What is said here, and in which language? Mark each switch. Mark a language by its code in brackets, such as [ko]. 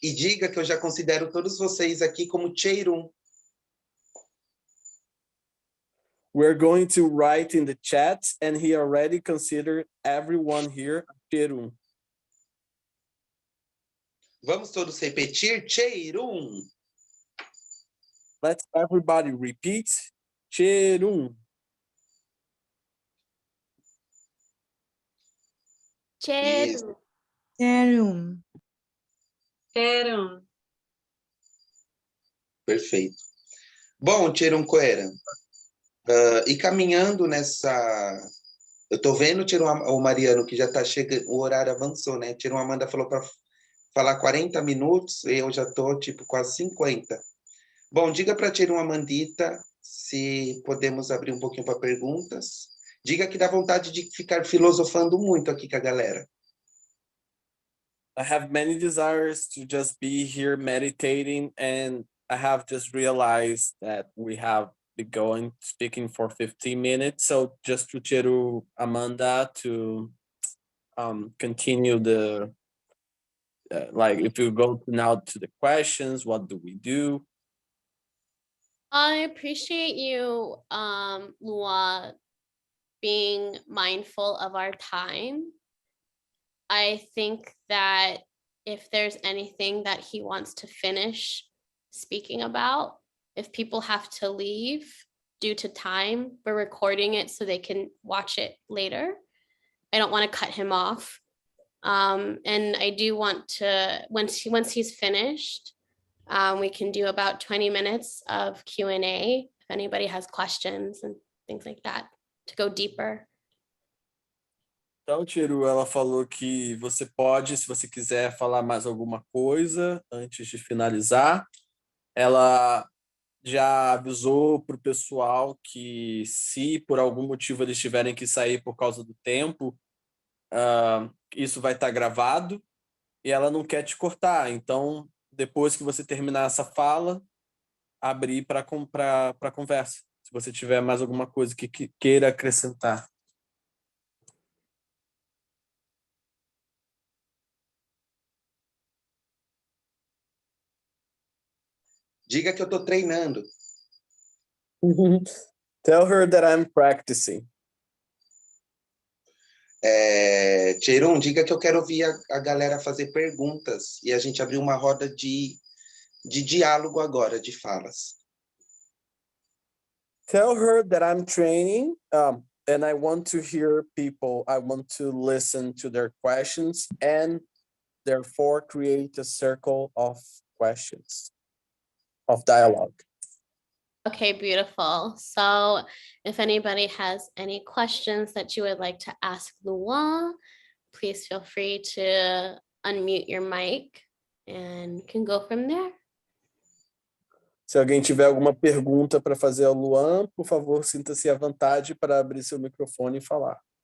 [pt] E diga que eu já considero todos vocês aqui como Cheirum. [en] We're going to write in the chat, and he already considered everyone here Cherum. [pt] Vamos todos repetir? Cheirum. [en] Let's everybody repeat. Cherum. [pt] Isso. Cherum. Serum. Perfeito. Bom, Tirum Coera, e caminhando nessa... Eu tô vendo, Tirum, o Mariano, que já tá chegando, o horário avançou, né? Tirum Amanda falou para falar 40 minutos, e eu já tô, tipo, quase 50. Bom, diga para Tirum Amandita se podemos abrir um pouquinho para perguntas. Diga que dá vontade de ficar filosofando muito aqui com a galera. [en] I have many desires to just be here meditating, and I have just realized that we have been going speaking for 15 minutes. So just to Cheru Amanda to continue the like if you go now to the questions, what do we do? I appreciate you, Luã, being mindful of our time. I think that if there's anything that he wants to finish speaking about, if people have to leave due to time, we're recording it so they can watch it later. I don't want to cut him off. And I do want to, once he's finished, we can do about 20 minutes of Q&A if anybody has questions and things like that to go deeper. [pt] Então, Tiro, ela falou que você pode, se você quiser falar mais alguma coisa antes de finalizar. Ela já avisou para o pessoal que se por algum motivo eles tiverem que sair por causa do tempo, isso vai estar gravado e ela não quer te cortar. Então, depois que você terminar essa fala, abrir para conversa. Se você tiver mais alguma coisa que queira acrescentar. Diga que eu tô treinando. [en] Tell her that I'm practicing. [pt] Tirum, diga que eu quero ouvir a galera fazer perguntas e a gente abrir uma roda de diálogo agora, de falas. [en] Tell her that I'm training, and I want to hear people. I want to listen to their questions and therefore create a circle of questions, of dialogue. Okay, beautiful. So if anybody has any questions that you would like to ask Luã, please feel free to unmute your mic and can go from there. [pt] Se alguém tiver alguma pergunta para fazer ao Luã, por favor, sinta-se à vontade para abrir seu microfone e falar.